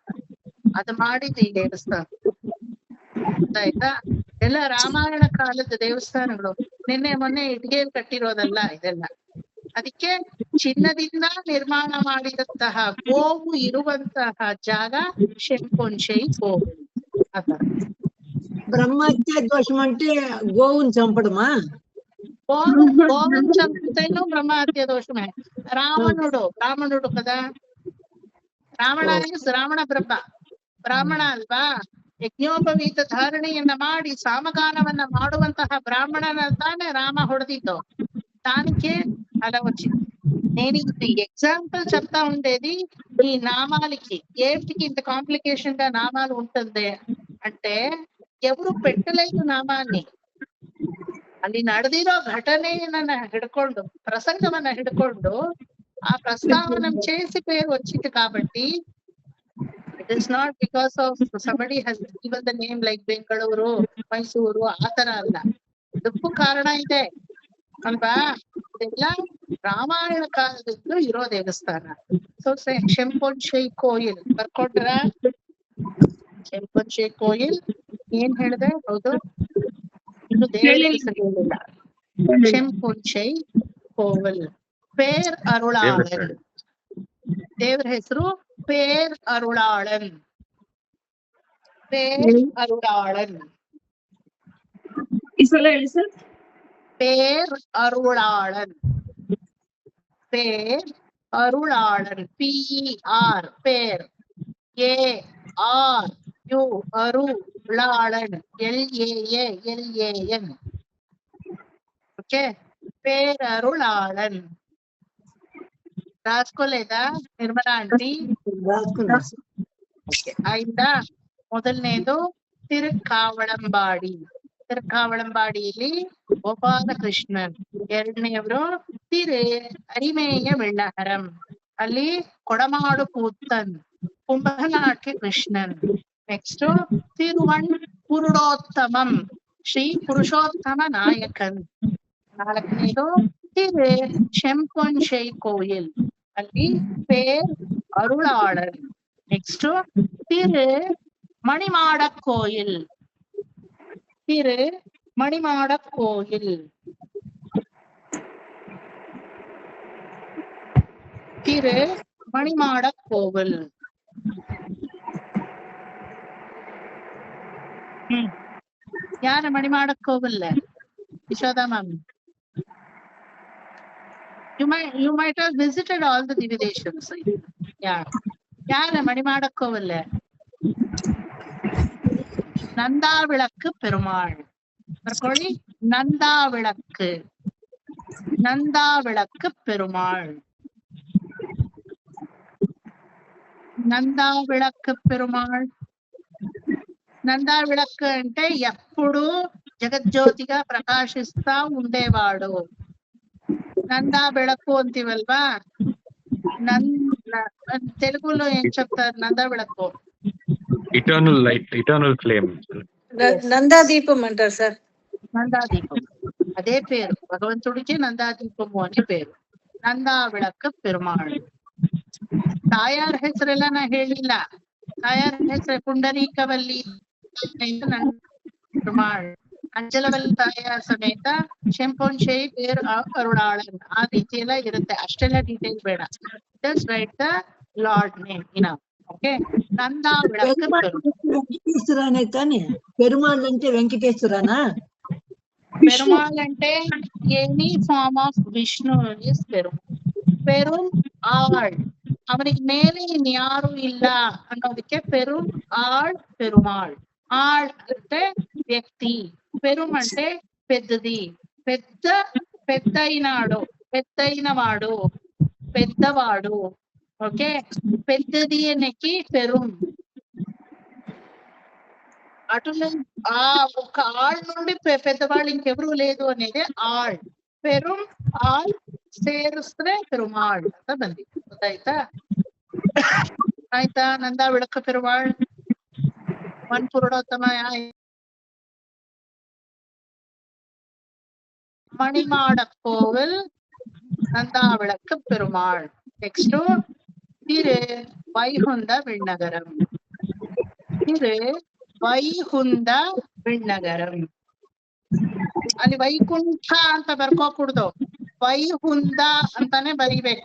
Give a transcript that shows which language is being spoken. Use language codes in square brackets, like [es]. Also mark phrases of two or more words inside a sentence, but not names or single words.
[kn] ಅದು ಮಾಡಿದ್ದು ಈ ದೇವಸ್ಥಾನ. ಗೊತ್ತಾಯ್ತಾ? ಎಲ್ಲ ರಾಮಾಯಣ ಕಾಲದ ದೇವಸ್ಥಾನಗಳು, ನಿನ್ನೆ ಮೊನ್ನೆ ಇಟ್ಗೆಯಲ್ಲಿ ಕಟ್ಟಿರೋದಲ್ಲ ಇದೆಲ್ಲ. ಅದಕ್ಕೆ ಚಿನ್ನದಿಂದ ನಿರ್ಮಾಣ ಮಾಡಿದಂತಹ ಗೋವು ಇರುವಂತಹ ಜಾಗ ಶೆಂಪೊನ್ ಶೈ ಗೋವು. ಆತರ [te] బ్రహ్మహత్య దోషం అంటే గోవుని చంపడమా? గోవుని చంపితేనూ బ్రహ్మహత్య దోషమే. రావణుడు కదా, [kn] ರಾವಣ ಬ್ರಾಹ್ಮಣ ಅಲ್ವಾ? ಯಜ್ಞೋಪವೀತ ಧಾರಣೆಯನ್ನ ಮಾಡಿ ಸಾಮಗಾನವನ್ನ ಮಾಡುವಂತಹ ಬ್ರಾಹ್ಮಣನ ತಾನೇ ರಾಮ ಹೊಡೆದಿದ್ದು. [te] దానికే అలా వచ్చింది. నేను ఇది ఎగ్జాంపుల్ చెప్తా ఉండేది ఈ నామాలకి. ఏంటికి ఇంత కాంప్లికేషన్ గా నామాలు ఉంటుంది అంటే ఎవరు పెట్టలేదు ನಾಮಾన్ని. [kn] ಅಲ್ಲಿ ನಡೆದಿರೋ ಘಟನೆಯನ್ನ ಹಿಡ್ಕೊಂಡು ಪ್ರಸಂಗವನ್ನ ಹಿಡ್ಕೊಂಡು ಆ ಪ್ರಸ್ತಾವನೆ [te] చేసి పేరు వచ్చింది కాబట్టి [en] it is not because of somebody has given the name like [kn] ಬೆಂಗಳೂರು ಮೈಸೂರು ಆತರ ಅಲ್ಲ. ಇದಕ್ಕೂ ಕಾರಣ ಇದೆ ಅಲ್ವಾ? ಇದೆಲ್ಲ ರಾಮಾಯಣ ಕಾಲದಿಂದ ಇರೋ ದೇವಸ್ಥಾನ. ಸೊ ಶೆಂಪೊನ್ಶೈ ಕೋಯಿಲ್ ಬರ್ಕೊಂಡ್ರ? ಶೆಂಪೊನ್ಶೈ ಕೋಯಿಲ್ ಏನ್ ಹೇಳಿದೆ? ಹೌದು, ಇನ್ನು ದೇವರ ಹೆಸರು ಹೇಳಿಲ್ಲ. ಶೆಂಪೊನ್ಶೈ ಕೋವಿಲ್, ಪೇರ್ ಅರುಳಾಳನ್. ದೇವರ ಹೆಸರು ಪೇರ್ ಅರುಳಾಳನ್. ಪೇರ್ ಅರುಳಾಳನ್. ಈ ಸಲ ಹೇಳಿ ಸರ್. [ta] பேர் அருளாளன். பேர் அருளாளன். PER பேர். ARU அருளாளன். LAALAN. [te] ఓకే, పేర్ అరుళాళన్. రాసుకోలేదా నిర్మలా ఆంటీ? రాసుకున్నా. [kn] ಅయింದಾ? ಮೊದಲನೇದು ತಿರುಕಾವಳಂಬಾಡಿ. ತಿರುಕಾವಳಂಬಾಡಿಯಲ್ಲಿ ಗೋಪಾಲಕೃಷ್ಣನ್. ಎರಡನೆಯವರು ಅರಿಮೇಯ ವೆಳ್ಳಹರಂ. ಅಲ್ಲಿ ಕೊಡಮಾಡು ಕೂತ್ತನ್ ಕುಂಭನಾಟ್ಯ ಕೃಷ್ಣನ್. ನೆಕ್ಸ್ಟ್ ತಿರುವಣ್ ಪುರುಡೋತ್ತಮಂ, ಶ್ರೀ ಪುರುಷೋತ್ತಮ ನಾಯಕನ್. ನಾಲ್ಕನೇದು ಶೆಂಪೊನ್ಶೈ ಕೋಯಿಲ್, ಅಲ್ಲಿ ಪೇರ್ ಅರುಳಾಳನ್. ನೆಕ್ಸ್ಟ್ ಮಣಿಮಾಡ ಕೋಯಿಲ್. [ta] மணிமாட கோயில். மணிமாட கோவில். யாரு மணிமாட கோவில்ல? யசோதா மேம். [en] You might have visited all the Divideshams. Yeah. [ta] யாரு மணிமாட கோவில்ல? நந்தா விளக்கு பெருமாள். [kn] ಬರ್ಕೊಳ್ಳಿ, ನಂದಾ ವಿಳಕ್ಕು. ನಂದಾ ವಿಳಕ್ಕು பெருமாள். [te] నందా విళక్కు పెరుమాళ్. నందా విళక్కు అంటే ఎప్పుడు జగజ్యోతిగా ప్రకాశిస్తా ఉండేవాడు. నందా విళక్కు అంತೀವಲ್ವಾ? తెలుగులో ఏం చెప్తారు నందా విళక్కు? [en] eternal light, eternal flame. [te] నందాదీపం అంటారు సార్. నందాదీపం అదే పేరు, భగవంతుడికి నందాదీపము అనే పేరు. [kn] ನಂದಾ ವಿಳಕ್ಕು ಪೆರುಮಾಳ್. ತಾಯಾರ ಹೆಸರೆಲ್ಲ ನಾ ಹೇಳಿಲ್ಲ. ತಾಯಾರ ಹೆಸರು ಪುಂಡರೀಕವಲ್ಲಿ ಪೆರುಮಾಳ್. ಅಂಜಲವಲ್ಲಿ ತಾಯಾರ ಸಮೇತ ಶೆಂಪೊನ್ಶೈ ಪೇರ್ ಅರುಳಾಳನ್. ಆ ರೀತಿ ಎಲ್ಲ ಇರುತ್ತೆ. ಅಷ್ಟೆಲ್ಲ ಡೀಟೇಲ್ ಬೇಡ. [en] just write the Lord name enough. [te] ఓకే, నందా విళక్కు వెంకటేశ్వరనే కానీ పెరుమాళ్ అంటే వెంకటేశ్వరనా? పెరుమాళ్ అంటే [en] any form of Vishnu is [ta] பெரும் ஆள். அவனுக்கு மேலே யாரும் [kn] ಇಲ್ಲ ಅನ್ನೋದಕ್ಕೆ [ta] பெரும் ஆள் பெருமாள். [te] ఆళ్ అంటే వ్యక్తి, పెరుం అంటే పెద్దది, పెద్ద పెద్దయినాడు, పెద్దయినవాడు, పెద్దవాడు. ఓకే, పెద్దది అనేది పెరుం. అటు ఆ ఒక ఆళ్ నుండి పెద్దవాళ్ళు ఇంకెవరూ లేదు అనేది ఆళ్. [ta] பெரும் ஆள் [kn] ಸೇರಿಸಿದ್ರೆ ಪೆರುಮಾಳ್ ಅಂತ ಬಂದಿದೆ. ಗೊತ್ತಾಯ್ತಾ? ಆಯ್ತಾ? ನಂದಾ ವಿಳಕ್ಕು ಪೆರುಮಾಳ್, ಒನ್ ಪುರುಡೋತ್ತಮ, [ta] மணிமாட கோவில், [kn] ನಂದಾ ವಿಳಕ್ಕು ಪೆರುಮಾಳ್. ನೆಕ್ಸ್ಟ್ ವೈಹುಂದ ವಿಣ್ಣಗರಂ. ವೈಹುಂದ ವಿಣ್ಣಗರಂ. ಅಲ್ಲಿ ವೈಕುಂಠ ಅಂತ ಬರ್ಕೋಕೂಡ್ದು, ವೈಹುಂದ ಅಂತಾನೆ ಬರಿಬೇಕು.